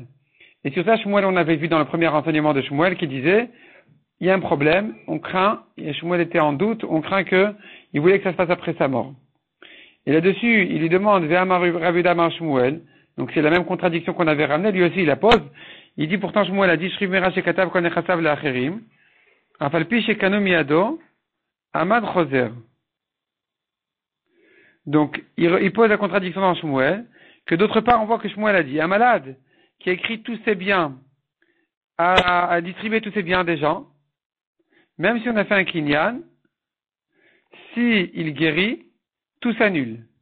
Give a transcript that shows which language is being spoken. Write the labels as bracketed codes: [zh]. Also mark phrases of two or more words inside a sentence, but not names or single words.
[fr] Et sur ça, Shmuel, on avait vu dans le premier enseignement de Shmuel qui disait il y a un problème, on craint, et Shmuel était en doute, on craint il voulait que ça se passe après sa mort. Et là-dessus, il lui demande [he] ואמר רב יהודה אמר שמואל. [fr] Donc c'est la même contradiction qu'on avait ramenée, lui aussi il la pose. Il dit pourtant Shmuel a dit [he] שכיב מרע שכתב כל נכסיו לאחרים אף על פי שקנו מידו עמד חוזר. [fr] Donc il pose la contradiction dans Shmuel, que d'autre part on voit que Shmuel a dit un malade qui a écrit tous ses biens, a distribué tous ses biens à des gens, même si on a fait un kinyan, si il guérit, tout s'annule.